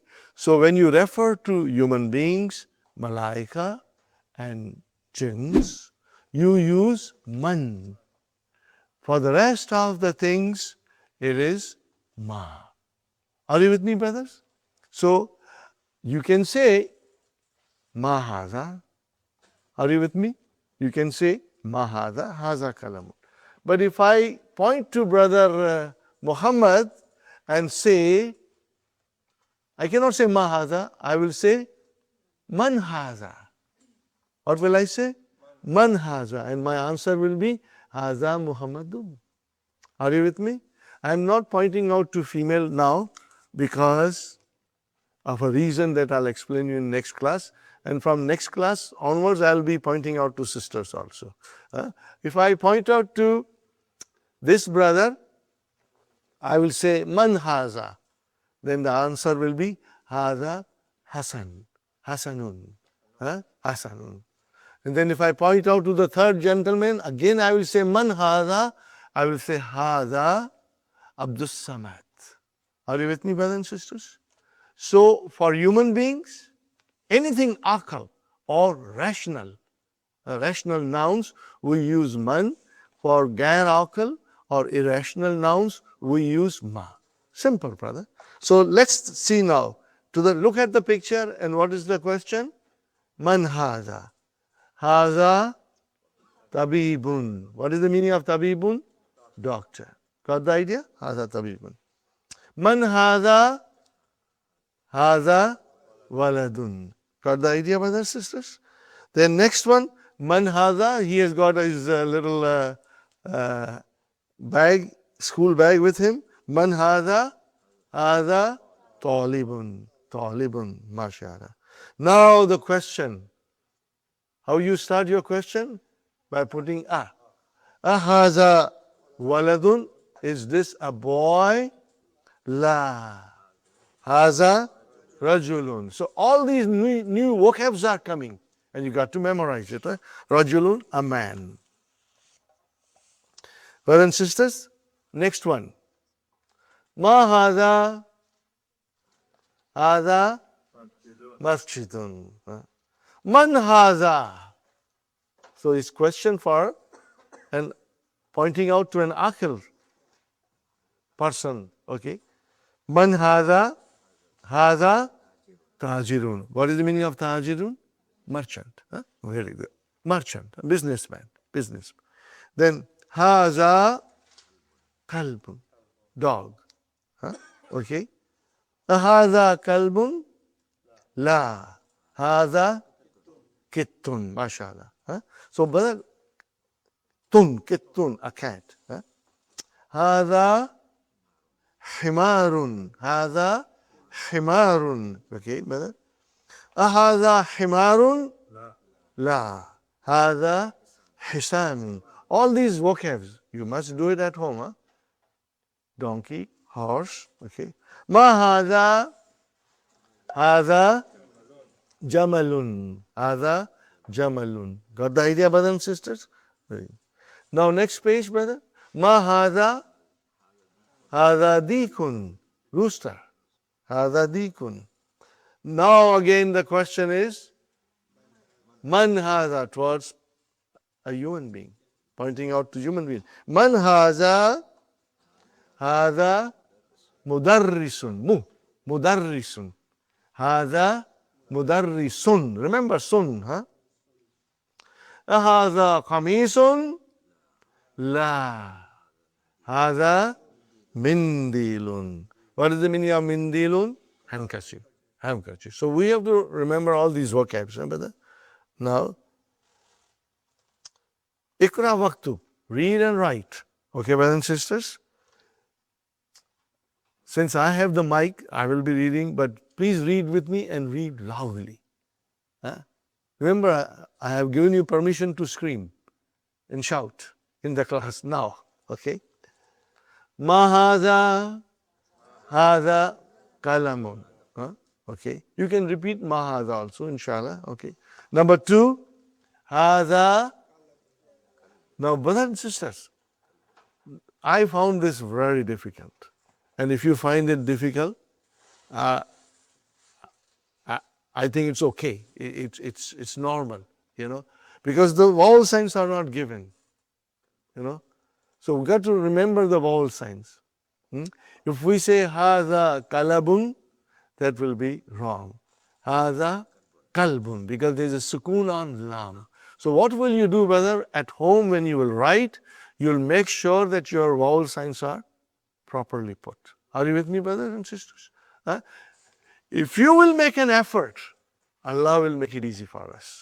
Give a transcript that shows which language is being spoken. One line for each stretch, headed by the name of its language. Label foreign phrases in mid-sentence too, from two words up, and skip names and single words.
English: So when you refer to human beings, malaika, and jinns, you use man. For the rest of the things, it is ma. Are you with me, brothers? So you can say
Arabic: ما هذا.
English: Are you with me? You can say
Arabic: ما هذا، هذا كلام.
English: But if I point to brother Muhammad and say, I cannot say
Arabic: ما هذا,
English: I will say
Arabic: من هذا.
English: What will I say?
Arabic: من هذا.
English: And my answer will be
Arabic: هذا محمد.
English: Are you with me? I am not pointing out to female now because of a reason that I'll explain you in next class. And from next class onwards, I'll be pointing out to sisters also. If I point out to this brother, I will say
Arabic: من هذا.
English: Then the answer will be
Arabic: هذا حسن.
English: Hasanun. Hasanun. And then if I point out to the third gentleman, again I will say
Arabic: من هذا.
English: I will say
Arabic: هذا عبد الصمد.
English: Are you with me, brothers and sisters? So for human beings, anything aql or rational nouns, we use man. For
Arabic: غير عقل
English: or irrational nouns, we use ma. Simple, brother. So let's see now. Look at the picture, and what is the question?
Arabic: من هذا. هذا طبيب.
English: What is the meaning of tabibun? Doctor. Got the idea?
Arabic: هذا طبيب. من هذا. هذا ولد.
English: Got the idea, brothers and sisters? Then next one,
Arabic: من هذا.
English: He has got his little bag, school bag with him.
Arabic: من هذا. هذا طالب. Talibun.
English: Mashallah. Now the question. How you start your question? By putting a.
Arabic: أهذا ولد.
English: Is this a boy?
Arabic: La. هذا رجل.
English: So all these new vocabs are coming, and you got to memorize it. Rajulun, a man. Brothers and sisters, next one.
Arabic: ما هذا. هذا مسجد. من هذا.
English: So it's question for and pointing out to an aql person.
Arabic: Okay. من هذا. هذا تاجر.
English: What is the meaning of tajirun? Merchant. Very good. Merchant, businessman. Then
Arabic: هذا كلب.
English: Dog.
Arabic: Okay. هذا كلب. لا. هذا قط. Mashallah.
English: So, brother, kittun, a cat.
Arabic: هذا حمار. هذا حمار.
English: Okay, brother.
Arabic: أهذا حمار? لا. هذا حصان.
English: All these vocabs, you must do it at home. Donkey, horse. Okay.
Arabic: ما هذا. هذا جمل. هذا جمل.
English: Got the idea, brothers and sisters? Now next page, brother.
Arabic: ما هذا. هذا ديك, rooster. هذا ديك.
English: Now again the question is,
Arabic: من هذا,
English: towards a human being, pointing out to human being.
Arabic: من هذا، هذا مدرس، مدرس. هذا مدرس.
English: Remember sun, huh?
Arabic: هذا قميص، لا. هذا منديل.
English: What is the meaning of mindilun? Handkerchief. Handkerchief. So we have to remember all these vocabs. Remember that? Now,
Arabic: اقرأ واكتب,
English: read and write. Okay, brothers and sisters? Since I have the mic, I will be reading, but please read with me and read loudly. Huh? Remember, I have given you permission to scream and shout in the class now.
Arabic: Okay? ما هذا، هذا كلام.
English: Huh? Okay? You can repeat mahada also, inshallah. Okay? Number 2, hada. Now, brothers and sisters, I found this very difficult. And if you find it difficult, I think it's okay. It's normal, you know, because the vowel signs are not given, you know. So we got to remember the vowel signs. If we say
Arabic: هذا كلب,
English: that will be wrong.
Arabic: هذا كلب,
English: because there is a sukoon on lam. So what will you do, brother? At home when you will write, you will make sure that your vowel signs are properly put. Are you with me, brothers and sisters? Huh? If you will make an effort, Allah will make it easy for us.